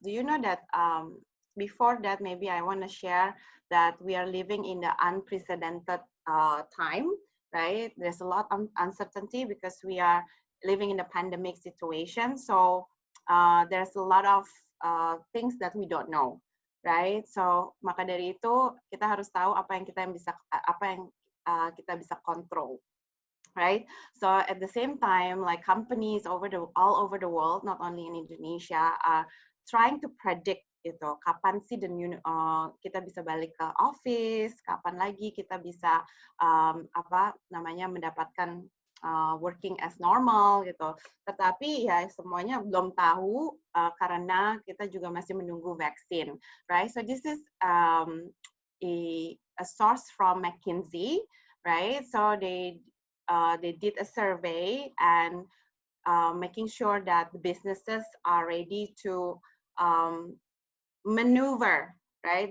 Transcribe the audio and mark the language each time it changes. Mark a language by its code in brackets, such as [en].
[en] Do you know that before that, maybe I want to share that we are living in the unprecedented time, right? There's a lot of uncertainty because we are living in a pandemic situation. So there's a lot of things that we don't know, right? [id] So maka dari itu kita harus tahu apa yang kita bisa kontrol. [en] Right. So at the same time, like companies all over the world, not only in Indonesia, are trying to predict [id] gitu, kapan sih kita bisa balik ke office, kapan lagi kita bisa mendapatkan working as normal gitu. Tetapi ya semuanya belum tahu karena kita juga masih menunggu vaksin, right? [en] So this is a source from McKinsey, right? So they did a survey and making sure that the businesses are ready to maneuver, right?